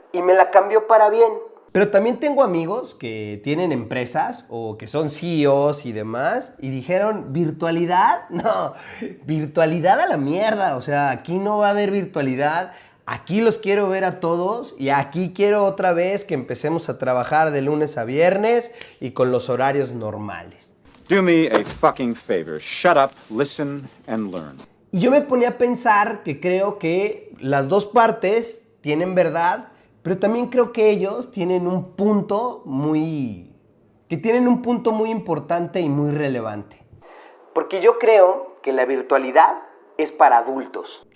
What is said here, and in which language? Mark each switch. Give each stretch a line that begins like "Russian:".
Spanish: Y me la cambió para bien. Pero también tengo amigos que tienen empresas o que son CEOs y demás y dijeron, ¿virtualidad? No, virtualidad a la mierda. O sea, aquí no va a haber virtualidad. Aquí los quiero ver a todos y aquí quiero otra vez que empecemos a trabajar de lunes a viernes y con los horarios normales.
English: Do me a fucking favor. Shut up, listen and learn.
Spanish: Y yo me ponía a pensar que creo que las dos partes tienen verdad, pero también creo que ellos tienen un punto muy importante y muy relevante. Porque yo creo que la virtualidad es para adultos.